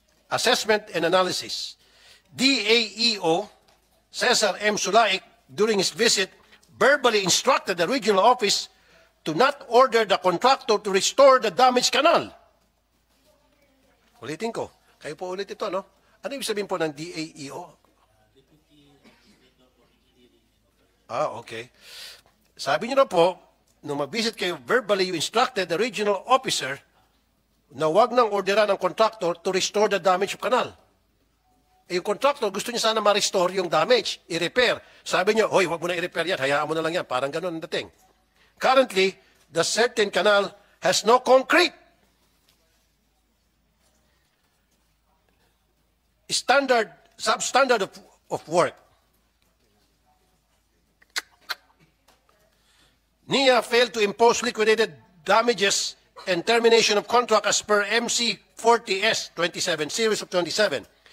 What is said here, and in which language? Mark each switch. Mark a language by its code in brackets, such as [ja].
[en] Assessment and analysis. DAEO Cesar M. Sulaik, during his visit, verbally instructed the regional office to not order the contractor to restore the damaged canal. [tl] Ulitin ko. Kayo po ulit ito, no? Ano ibig sabihin po ng DAEO? [en] Okay. [tl] Sabi niyo na po, nung mag-visit kayo, [en] verbally you instructed the regional officer [tl] na wag nang orderan ng [en] contractor to restore the damaged canal. [tl] Yung contractor, gusto niya sana ma-restore yung damage, i-repair. Sabi niyo, hoy, wag mo na i-repair yan, hayaan mo na lang yan. Parang ganun ang dating. [en] Currently, the certain canal has no concrete. Substandard of work. NIA failed to impose liquidated damages and termination of contract as per MC 40S 27, series of 27.